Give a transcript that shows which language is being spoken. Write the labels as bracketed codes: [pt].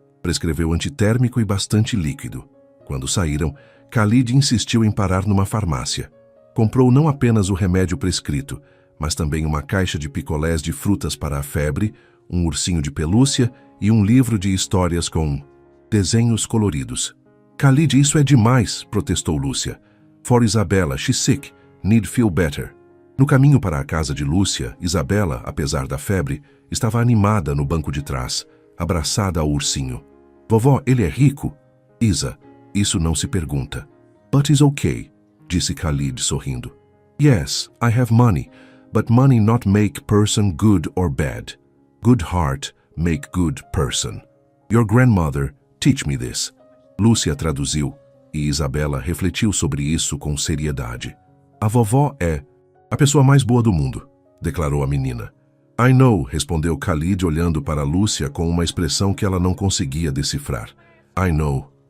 [pt] Prescreveu antitérmico e bastante líquido. Quando saíram, Khalid insistiu em parar numa farmácia. Comprou não apenas o remédio prescrito, mas também uma caixa de picolés de frutas para a febre, um ursinho de pelúcia e um livro de histórias com desenhos coloridos. Khalid, isso é demais, protestou Lúcia. [en] For Isabella, she's sick, need feel better. [pt] No caminho para a casa de Lúcia, Isabella, apesar da febre, estava animada no banco de trás, abraçada ao ursinho. Vovó, ele é rico? Isa, isso não se pergunta. [en] But it's okay, [pt] disse Khalid sorrindo. [en] Yes, I have money, but money not make person good or bad. Good heart make good person. Your grandmother teach me this. [pt] Lúcia traduziu, e Isabella refletiu sobre isso com seriedade. A vovó é a pessoa mais boa do mundo, declarou a menina. [en] I know, [pt] respondeu Khalid olhando para Lúcia com uma expressão que ela não conseguia decifrar. [en] I know.